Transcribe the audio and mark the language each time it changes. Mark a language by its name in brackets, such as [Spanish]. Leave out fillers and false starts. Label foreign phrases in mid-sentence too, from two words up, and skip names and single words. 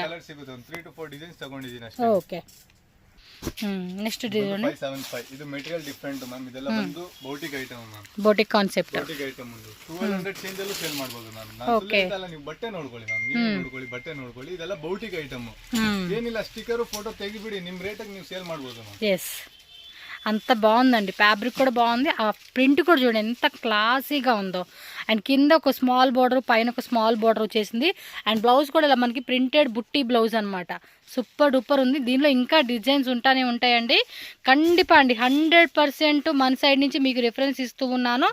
[Kannada] కలర్ సిಗುತ್ತೆ, 3 to 4 ಡಿಸೈನ್ಸ್ ತಗೊಂಡಿದ್ದೀನಿ ಅಷ್ಟೇ. [Telugu] ఓకే, [English] next design [Telugu] 575. [Kannada] ಇದು [English] material different ma'am. [Kannada] ಇದೆಲ್ಲ ಬಂದು [English] boutique item ma'am. boutique concept. boutique item [Kannada] ಒಂದು 1200 ಚೇಂಜ್ ಅಲ್ಲೂ ಸೇಲ್ ಮಾಡಬಹುದು ಮ್ಯಾಮ್. ನಾನು ನೀವು ಬಟ್ಟೆ ನೋಡ್ಕೊಳ್ಳಿ ಮ್ಯಾಮ್, ನೀವು ನೋಡ್ಕೊಳ್ಳಿ, ಬಟ್ಟೆ ನೋಡ್ಕೊಳ್ಳಿ. ಇದೆಲ್ಲ [English] boutique item. [Kannada] ಏನಿಲ್ಲ, [English] sticker photo [Kannada] ತೆಗಿಬಿಡಿ, ನಿಮ್ ರೇಟಿಗೆ ನೀವು ಸೇಲ್ ಮಾಡಬಹುದು ಮ್ಯಾಮ್. [Telugu] ఎస్, అంత బాగుందండి. ఫ్యాబ్రిక్ కూడా బాగుంది. ఆ ప్రింట్ కూడా చూడండి ఎంత క్లాసీగా ఉందో. అండ్ కింద ఒక [English] small border, [Telugu] పైన ఒక [English] small border [Telugu] వచ్చేసింది. అండ్ బ్లౌజ్ కూడా ఇలా మనకి ప్రింటెడ్ బుట్టి బ్లౌజ్ అనమాట. [English] super duper [Telugu] ఉంది. దీనిలో ఇంకా డిజైన్స్ ఉంటానే ఉంటాయండి. ఖండిపా అండి, 100% మన సైడ్ నుంచి మీకు రిఫరెన్స్ ఇస్తూ ఉన్నాను.